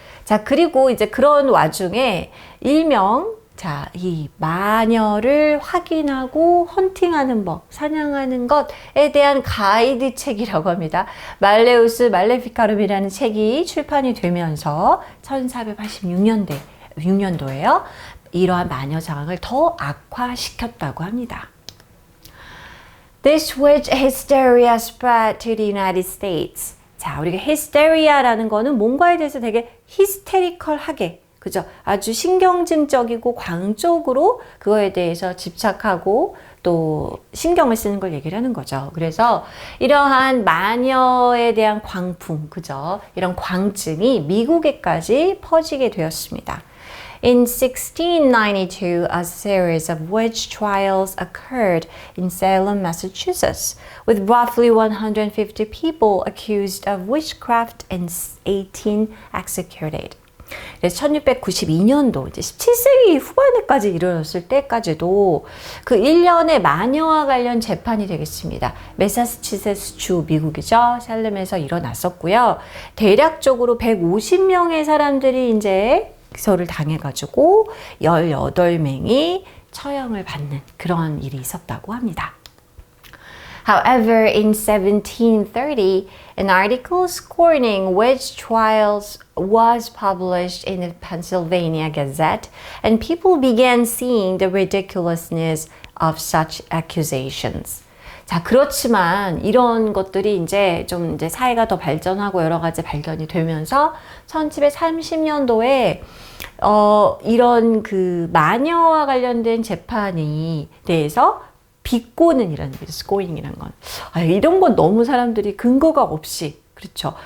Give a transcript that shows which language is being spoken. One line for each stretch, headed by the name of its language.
Korean: 자, 그리고 이제 그런 와중에 일명 자, 이 마녀를 확인하고 헌팅하는 법, 사냥하는 것에 대한 가이드 책이라고 합니다. 말레우스 말레피카룸이라는 책이 출판이 되면서 1486년도에요. 이러한 마녀 상황을 더 악화시켰다고 합니다.
English: This witch hysteria spread to the United States.
Korean: 자, 우리가 hysteria라는 거는 뭔가에 대해서 되게 히스테리컬하게 그죠? 아주 신경증적이고 광적으로 그거에 대해서 집착하고 또 신경을 쓰는 걸 얘기를 하는 거죠. 그래서 이러한 마녀에 대한 광풍, 그죠? 이런 광증이 미국에까지 퍼지게 되었습니다.
English: In 1692, a series of witch trials occurred in Salem, Massachusetts, with roughly 150 people accused of witchcraft and 18 executed.
Korean: 그래서 1692년도 이제 17세기 후반에까지 이르렀을 때까지도 그 1년의 마녀와 관련 재판이 되겠습니다. 매사추세츠 주 미국이죠. 살렘에서 일어났었고요. 대략적으로 150명의 사람들이 이제 기소를 당해가지고 18명이 처형을 받는 그런 일이 있었다고 합니다.
English: However, in 1730, an article scorning witch trials was published in the Pennsylvania Gazette, and people began seeing the ridiculousness of such accusations.
Korean: 자, 그렇지만 이런 것들이 이제 좀 이제 사회가 더 발전하고 여러 가지 발견이 되면서 1730년도에 이런 그 마녀와 관련된 재판에 대해서 비꼬는 이라는 게 스코잉이라는 건 이런 건 너무 사람들이 근거가 없이 그렇죠.